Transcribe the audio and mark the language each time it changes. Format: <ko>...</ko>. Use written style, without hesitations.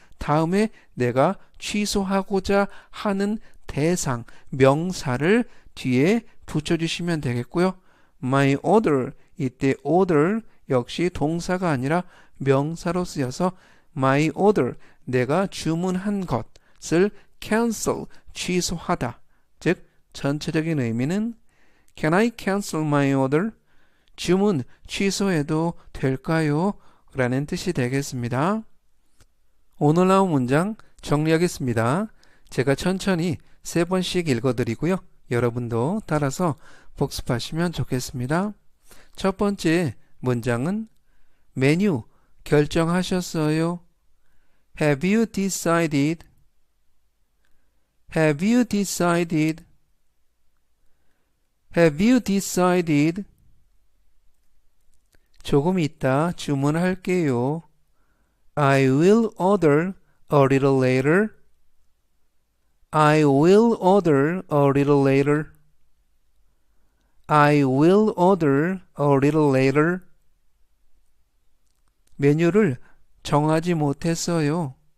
<ko>다음에 내가 취소하고자 하는 대상, 명사를 뒤에 붙여주시면 되겠고요.</ko> <en>My order,</en> <ko>이때 order 역시 동사가 아니라 명사로 쓰여서</ko> <en>my order,</en> <ko>내가 주문한 것을 cancel, 취소하다. 즉 전체적인 의미는</ko> <en>Can I cancel my order?</en> <ko>주문 취소해도 될까요? 라는 뜻이 되겠습니다. 오늘 나온 문장 정리하겠습니다. 제가 천천히 3번씩 읽어드리고요. 여러분도 따라서 복습하시면 좋겠습니다. 첫 번째 문장은 메뉴 결정하셨어요?</ko> <en>Have you decided? Have you decided? Have you decided?</en> <ko>조금 이따 주문할게요.</ko> <en>I will order a little later. I will order a little later. I will order a little later.</en> <ko>메뉴를 정하지 못했어요.</ko>